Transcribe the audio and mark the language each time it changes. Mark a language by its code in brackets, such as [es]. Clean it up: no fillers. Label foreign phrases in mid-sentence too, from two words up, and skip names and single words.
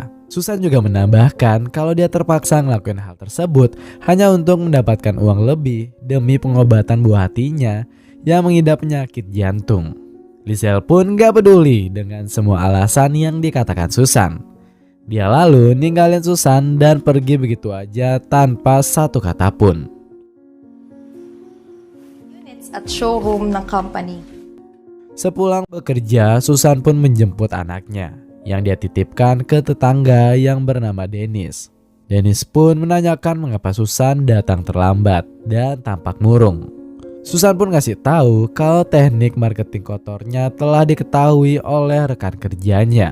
[id] Susan juga menambahkan kalau dia terpaksa ngelakuin hal tersebut hanya untuk mendapatkan uang lebih demi pengobatan buah hatinya yang mengidap penyakit jantung. Lizelle pun gak peduli dengan semua alasan yang dikatakan Susan. Dia lalu ninggalin Susan dan pergi begitu aja tanpa satu kata pun. [tl] Units at showroom ng company. [id] Sepulang bekerja, Susan pun menjemput anaknya yang dia titipkan ke tetangga yang bernama Dennis. Dennis pun menanyakan mengapa Susan datang terlambat dan tampak murung. Susan pun ngasih tahu kalau teknik marketing kotornya telah diketahui oleh rekan kerjanya.